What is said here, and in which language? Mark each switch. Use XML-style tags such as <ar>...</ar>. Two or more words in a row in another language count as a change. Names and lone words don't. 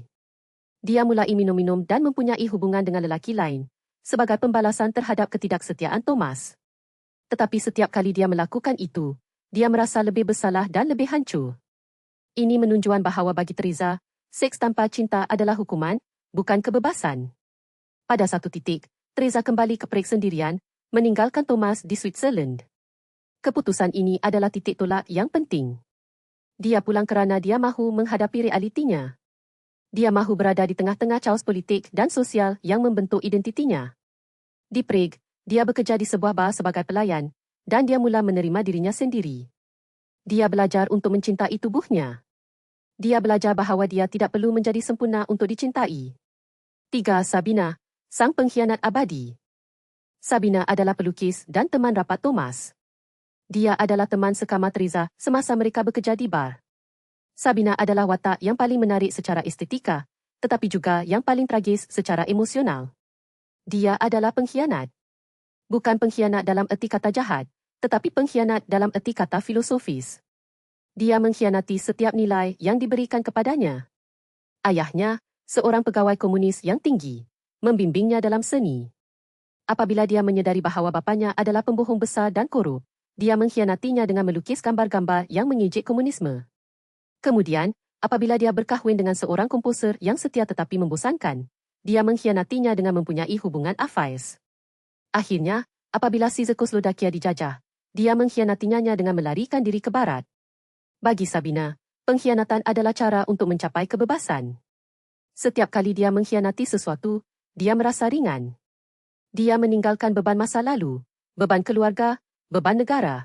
<ms>Dia mulai minum-minum dan mempunyai hubungan dengan lelaki lain, sebagai pembalasan terhadap ketidaksetiaan Thomas. Tetapi setiap kali dia melakukan itu, dia merasa lebih bersalah dan lebih hancur. Ini menunjukkan bahawa bagi Teresa, Seks tanpa cinta adalah hukuman, bukan kebebasan. Pada satu titik, Teresa kembali ke Prague sendirian, meninggalkan Thomas di Switzerland. Keputusan ini adalah titik tolak yang penting. Dia pulang kerana dia mahu menghadapi realitinya. Dia mahu berada di tengah-tengah chaos politik dan sosial yang membentuk identitinya. Di Prague, dia bekerja di sebuah bar sebagai pelayan, dan dia mula menerima dirinya sendiri. Dia belajar untuk mencintai tubuhnya. Dia belajar bahawa dia tidak perlu menjadi sempurna untuk dicintai. 3. Sabina, sang pengkhianat abadi. Sabina adalah pelukis dan teman rapat Thomas. Dia adalah teman sekamar Teresa semasa mereka bekerja di bar. Sabina adalah watak yang paling menarik secara estetika, tetapi juga yang paling tragis secara emosional. Dia adalah pengkhianat. Bukan pengkhianat dalam erti kata jahat, tetapi pengkhianat dalam erti kata filosofis. Dia mengkhianati setiap nilai yang diberikan kepadanya. Ayahnya, seorang pegawai komunis yang tinggi, membimbingnya dalam seni. Apabila dia menyedari bahawa bapanya adalah pembohong besar dan korup, dia mengkhianatinya dengan melukis gambar-gambar yang mengejek komunisme. Kemudian, apabila dia berkahwin dengan seorang komposer yang setia tetapi membosankan, dia mengkhianatinya dengan mempunyai hubungan afais. Akhirnya, apabila Czechoslovakia dijajah, dia mengkhianatinya dengan melarikan diri ke barat. Bagi Sabina, pengkhianatan adalah cara untuk mencapai kebebasan. Setiap kali dia mengkhianati sesuatu, dia merasa ringan. Dia meninggalkan beban masa lalu, beban keluarga, beban negara.</ms>